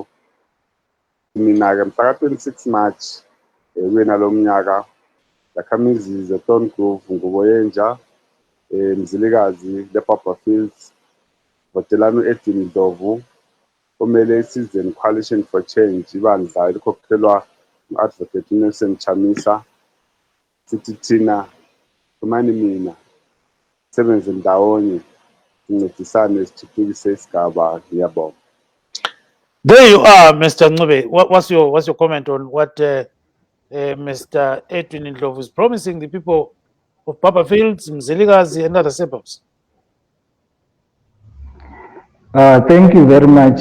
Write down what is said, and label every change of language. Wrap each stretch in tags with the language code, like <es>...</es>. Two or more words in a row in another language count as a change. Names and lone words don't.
<nd>Mina-ke mhla ka-26 March kuyena lo mnyaka zakhamizi ze-Thorngrove ngubo yentsha Mzilikazi le-Papa Fields votelani u-Edwin Ndlovu omele i-Citizen Coalition for Change, ibandla elikhokhelwa ngu-Advocate Nelson Chamisa. Sithi thina kumani mina sebenze ndawonye sincedisane sithuthukise isigaba. Ngiyabonga.</nd> <en>There you are, Mr. Ncube. What's your comment on what Mr. Edwin Ndlovu is promising the people of Papa Fields, Mzilikazi, and other suburbs? Thank you very much.</en>